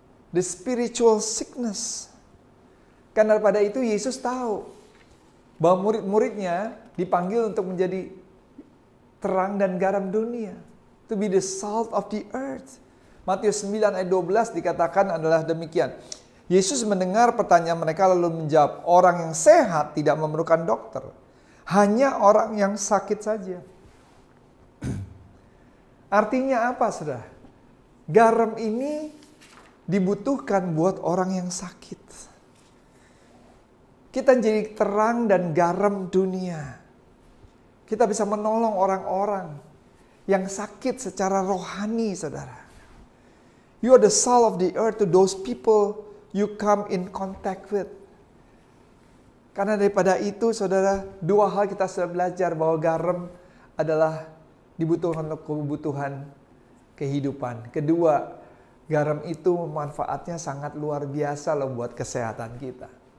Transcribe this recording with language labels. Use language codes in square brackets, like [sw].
[en] The spiritual sickness. [id] Karena pada itu Yesus tahu bahwa murid-muridnya dipanggil untuk menjadi terang dan garam dunia. [en] To be the salt of the earth. [id] Matius 9 ayat 12 dikatakan adalah demikian. Yesus mendengar pertanyaan mereka lalu menjawab, orang yang sehat tidak memerlukan dokter. Hanya orang yang sakit saja. Artinya apa, saudara? Garam ini dibutuhkan buat orang yang sakit. Kita jadi terang dan garam dunia. Kita bisa menolong orang-orang yang sakit secara rohani, saudara. [en] You are the salt of the earth to those people you come in contact with. [id] Karena daripada itu, saudara, dua hal kita sudah belajar bahwa garam adalah dibutuhkan untuk kebutuhan kehidupan. Kedua, garam itu manfaatnya sangat luar biasa loh buat kesehatan kita.